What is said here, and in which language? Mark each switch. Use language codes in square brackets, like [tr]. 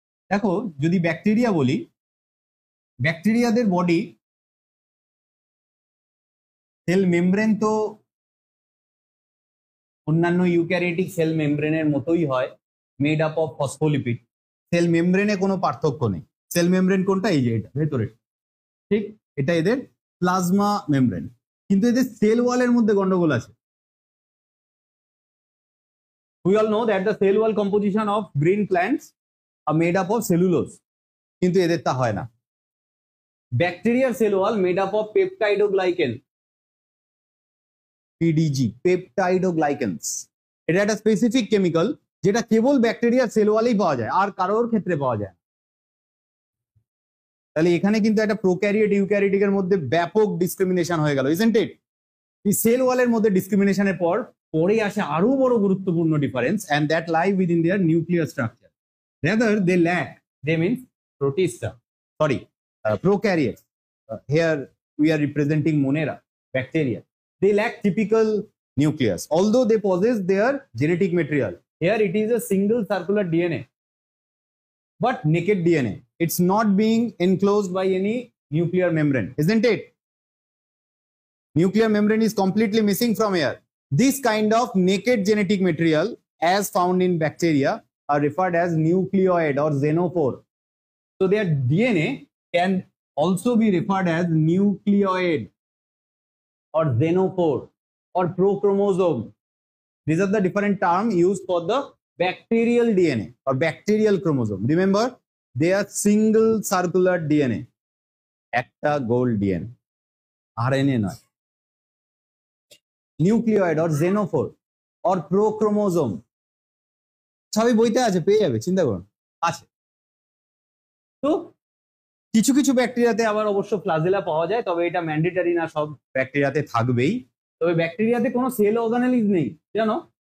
[bn] দেখো, যদি ব্যাকটেরিয়া বলি, ব্যাকটেরিয়াদের বডি সেল মেমব্রেন তো অন্যান্য ইউক্যারিওটিক সেল মেমব্রেনের মতোই হয়, made up of phospholipid. Sell মেমব্রেনে কোনো পার্থক্য নেই। সেল মেমব্রেন কোনটা? এই যে এটা ভেতরে, ঠিক, এটা এদের প্লাজমা মেমব্রেন। কিন্তু এদের সেল ওয়ালের মধ্যে গন্ডগোল আছে। [en] We all know that the cell wall composition of green plants are made up of cellulose, [bn] কিন্তু এদের তা হয় না। ব্যাকটেরিয়ার cell wall made up of peptidoglycan, পিডিজি, পেপটাইডোগ্লাইকেন্স। এটা একটা স্পেসিফিক কেমিক্যাল যেটা কেবল ব্যাকটেরিয়ার সেল ওয়ালেই পাওয়া যায়, আর কারোর ক্ষেত্রে পাওয়া যায়। তাহলে এখানে কিন্তু একটা প্রোক্যারিওট ইউক্যারিওটিকের মধ্যে ব্যাপক ডিসক্রিমিনেশন হয়ে গেল, ইজন্ট ইট? এই সেল ওয়ালের মধ্যে ডিসক্রিমিনেশনের পরে আসে আরো বড় গুরুত্বপূর্ণ difference, [en] and that lie within their nuclear structure. Rather they lack, they means protista, prokaryotes. Here we are representing Monera, bacteria. They lack typical nucleus, although they possess their genetic material. Here it is a single circular DNA, but naked DNA. It's not being enclosed by any nuclear membrane, isn't it? Nuclear membrane is completely missing from here. This kind of naked genetic material as found in bacteria are referred as nucleoid or xenophore. So their DNA can also be referred as nucleoid or xenophore or prochromosome. These are the different terms used for the bacterial DNA or bacterial chromosome. Remember, they are single circular DNA. [bn] একটা gold DNA, RNA নয়। Nucleoid or জেনোফোর or প্রোক্রোমোজোম সবই বইতে আছে, পেয়ে যাবে, চিন্তা করুন, আছে। তো কিছু কিছু ব্যাকটেরিয়াতে আবার অবশ্য ফ্লাজেলা পাওয়া যায়, তবে এটা ম্যান্ডেটারি না, সব ব্যাকটেরিয়াতে থাকবেই। তবে ব্যাকটেরিয়াতে কোনো সেল অর্গানেলিজ নেই, জানো?